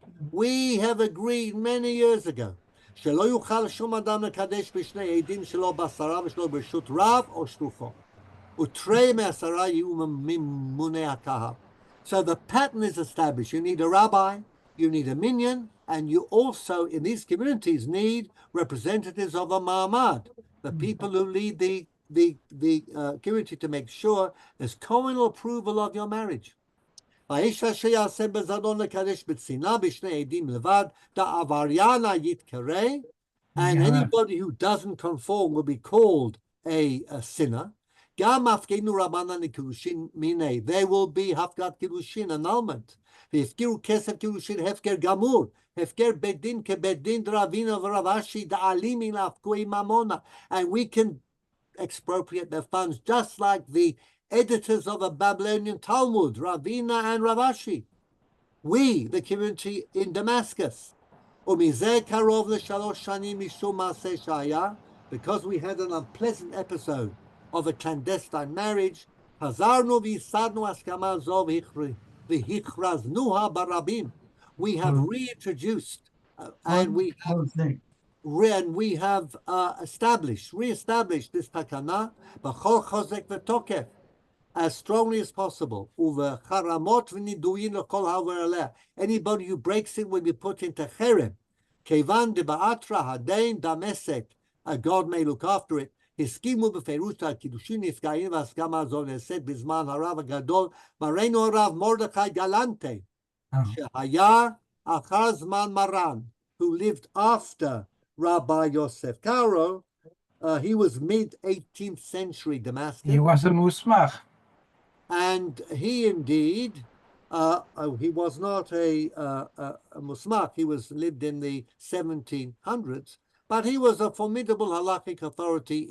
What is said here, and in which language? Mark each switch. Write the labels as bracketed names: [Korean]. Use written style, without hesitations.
[English] We have agreed many years ago [Hebrew] שלא יוכל שום אדם לקדש בשני עדים שלו בעשרה ושלו ברשות רב או שלוחו. ותרי מעשרה יהיו ממוני הקהל. [English] So the pattern is established. You need a rabbi, you need a minyan, and you also, in these communities, need representatives of the ma'amad, the people who lead the community, to make sure there's communal approval of your marriage. [Hebrew] האיש אשר יעשה בזדון לקדש בצנעה בשני עדים לבד, דעבריין יתקרא, [English] and anybody who doesn't conform will be called a sinner. [Hebrew] גם הפגנו רבנן לקידושין מיני, [English] they will be [Hebrew] הפקרת קידושין, [English] annulment. [Hebrew] והפקירו כסף קידושין הפקר גמור, הפקר בית דין כבית דין דרבינה ורב אשי דעלימי להפקוי ממונה, [English] and we can expropriate their funds just like the editors of a Babylonian Talmud, Ravina and Ravashi. We, the community in Damascus, because we had an unpleasant episode of a clandestine marriage, we have reintroduced and we have reestablished this takana, [Hebrew] b'chol chozek v'tokef, [English] as strongly as possible. Anybody who breaks it will be put into cherem. [Hebrew] Kevan de ba'atra hadain damesek, [English] God may look after it. [Hebrew] הסכימו בפירוש הקידושין נפגעים והסכמה הזו נעשית בזמן הרב הגדול, מראינו הרב מרדכי גלנטה, שהיה אחר זמן מרן, [English] who lived after Rabbi Yosef Karo. He was mid-18th century Damascus. He was a musmach. And he indeed, he was not a musmach. He lived in the 1700s, but he was a formidable halakhic authority.